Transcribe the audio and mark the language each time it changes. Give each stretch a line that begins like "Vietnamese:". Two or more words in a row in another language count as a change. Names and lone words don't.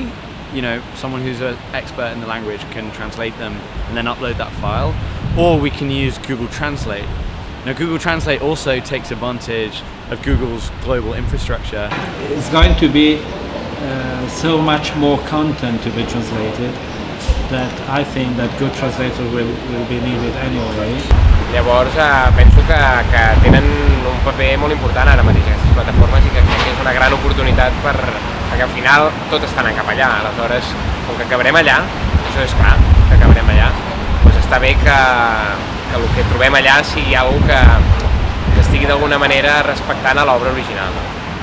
English: Someone who's an expert in the language can translate them and then upload that file, or we can use Google Translate. Now, Google Translate also takes advantage of Google's global infrastructure. It's going to be so much more content to be translated that I think that good translators will be needed anyway.
Catalan: Llavors penso que tenen un paper molt important ara mateix aquestes plataformes i que crec que és una gran oportunitat perquè al final tot està anant cap allà. Aleshores, com que acabarem allà, això és clar, que acabarem allà, doncs està bé que el que trobem allà sigui alguna cosa que estigui d'alguna manera respectant a l'obra original.